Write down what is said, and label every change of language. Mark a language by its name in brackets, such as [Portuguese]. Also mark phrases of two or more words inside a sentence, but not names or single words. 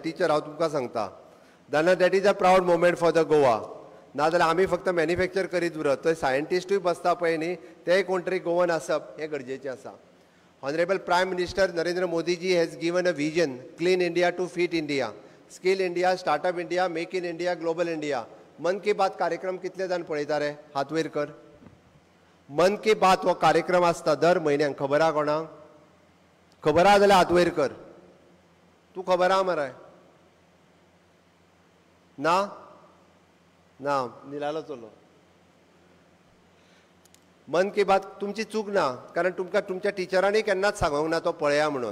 [Konkani] टिचर हांव तुमकां सांगता. तेन्ना [English] That is a proud moment for the Goa. [Konkani] नाजाल्यार आमी फक्त मॅन्युफॅक्चर करीत उरत, थंय सायंटिस्टूय बसता पळय न्ही, तेय कोण तरी गोवन आसप हें गरजेचें आसा. [English] Honourable Prime Minister Narendra Modiji has given a vision, Clean India to Fit India, Skill India, Startup India, Make in India, Global India. [Konkani] मन की बात कार्यक्रम कितले जाण पळयता रे? हात वयर कर. मन की बात हो कार्यक्रम आसता दर म्हयन्याक, खबर आहा कोणाक? खबर आहा जाल्यार हात वयर कर. तूं खबर आहा मरे? ना ना, निलालो चलो. मन की बात तुमची चूक ना, कारण तुमकां तुमच्या टिचरांनी केन्नाच सांगूंक ना तो पळया म्हणून.